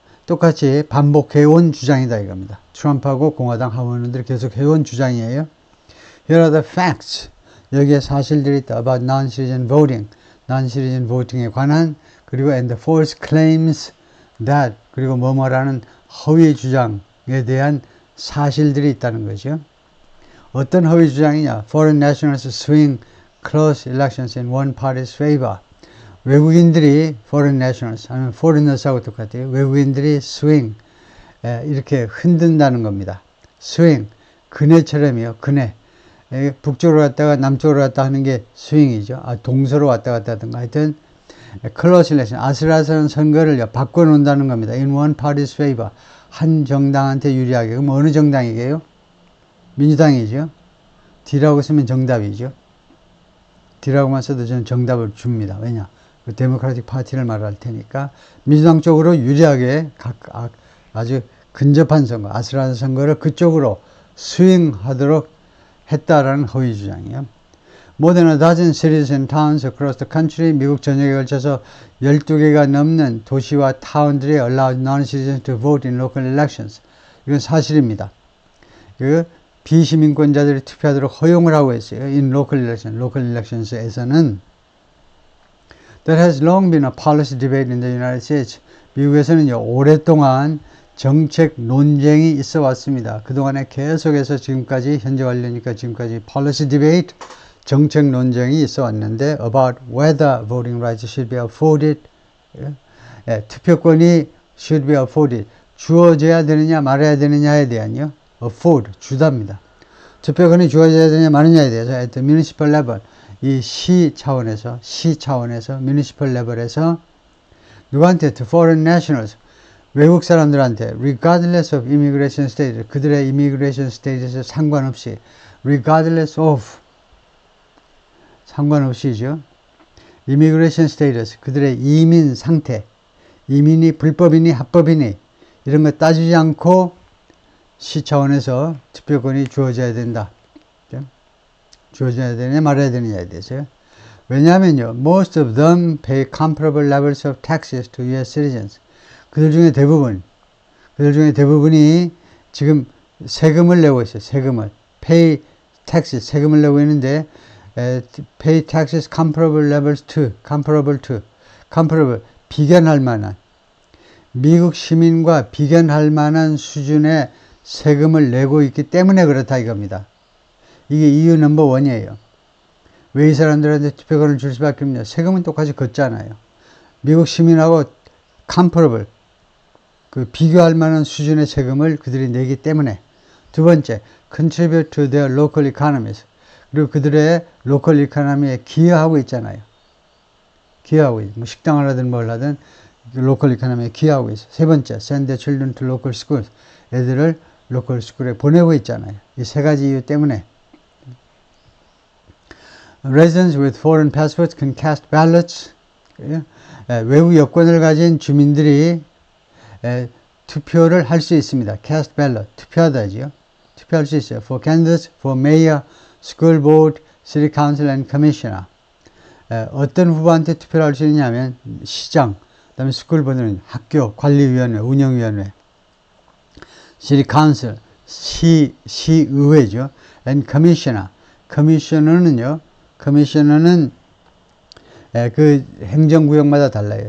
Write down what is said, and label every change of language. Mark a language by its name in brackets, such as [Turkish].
[Korean] 똑같이 반복해온 주장이다 이겁니다. 트럼프하고 공화당 하원 의원들이 계속 해온 주장이에요. [English] Here are the facts. [Korean] 여기에 사실들이 있다. [English] about non-citizen voting, [Korean] non-citizen voting에 관한, 그리고 [English] and the false claims that, [Korean] 그리고 뭐뭐라는 허위 주장에 대한 사실들이 있다는 거죠. 어떤 허위 주장이냐? [English] Foreign nationals swing close elections in one party's favor. [Korean] 외국인들이 [English] foreign nationals, [Korean] 아니면 foreigners하고 똑같아요. 외국인들이 swing, 이렇게 흔든다는 겁니다. swing, 그네처럼이요. 그네. 북쪽으로 갔다가 남쪽으로 갔다 하는 게 스윙이죠. 동서로 왔다 갔다 하든가 하여튼 [English] close election, [Korean] 아슬아슬한 선거를 바꿔놓는다는 겁니다. [English] in one party's favor, [Korean] 한 정당한테 유리하게. 그럼 어느 정당이게요? 민주당이죠. D라고 쓰면 정답이죠. D라고만 써도 저는 정답을 줍니다. 왜냐? 그 데모크라틱 파티를 말할 테니까 민주당 쪽으로 유리하게 아주 근접한 선거, 아슬아슬한 선거를 그쪽으로 스윙하도록 했다라는 허위 주장이에요. [English] More than a dozen cities and towns across the country, [Korean] 미국 전역에 걸쳐서 12개가 넘는 도시와 타운들이 [English] allowed non-citizens to vote in local elections. [Korean] 이건 사실입니다. 그 비시민권자들이 투표하도록 허용을 하고 있어요. [English] In local elections에서는 There has long been a policy debate in the United States. [Korean] 미국에서는요, 오랫동안 정책 논쟁이 있어 왔습니다. 그동안에 계속해서 지금까지, 현재 완료니까 지금까지 policy debate, 정책 논쟁이 있어 왔는데 [English] about whether voting rights should be afforded. [Korean] 투표권이 [English] should be afforded. [Korean] 주어져야 되느냐 말아야 되느냐에 대한요. afford, 주답니다. 투표권이 주어져야 되느냐 마느냐에 대해서 [English] at the municipal level, [Korean] 이 시 차원에서 municipal level에서 누구한테? [English] to foreign nationals, [Korean] 외국 사람들한테 [English] regardless of immigration status, [Korean] 그들의 [English] immigration status에 상관없이 regardless of, [Korean] 상관없이죠. immigration status, 그들의 이민 상태, 이민이 불법이니 합법이니 이런 거 따지지 않고 시 차원에서 투표권이 주어져야 된다. 주어져야 되느냐 말아야 되느냐에 대해서요. 왜냐하면요, [English] most of them pay comparable levels of taxes to U.S. citizens. [Korean] 그들 중에 대부분이 지금 세금을 내고 있어요. 세금을. pay taxes, 세금을 내고 있는데 [English] pay taxes comparable levels to, [Korean] comparable, 비견할 만한, 미국 시민과 비견할 만한 수준의 세금을 내고 있기 때문에 그렇다 이겁니다. 이게 이유 넘버 원이에요. 왜 이 사람들한테 투표권을 줄 수밖에 없냐? 세금은 똑같이 걷잖아요. 미국 시민하고 comparable, 그 비교할 만한 수준의 세금을 그들이 내기 때문에. 두 번째, [English] contribute to their local economies. [Korean] 그리고 그들의 local economy에 기여하고 있잖아요. 기여하고 있어요. 뭐 식당을 하든 뭘 하든 local economy에 기여하고 있어요. 세 번째, [English] send their children to local schools. [Korean] 애들을 local school에 보내고 있잖아요. 이 세 가지 이유 때문에. [English] Residents with foreign passports can cast ballots. [Korean] 외국 여권을 가진 주민들이 투표를 할 수 있습니다. [English] cast ballot, [Korean] 투표하다지요. 투표할 수 있어요. [English] for candidates, for mayor, school board, city council and commissioner. [Korean] 어떤 후보한테 투표를 할 수 있냐면 시장, 그다음에 school board는 학교 관리위원회, 운영위원회, city council, 시의회죠. [English] and commissioner. [Korean] 커미셔너는 그 행정구역마다 달라요.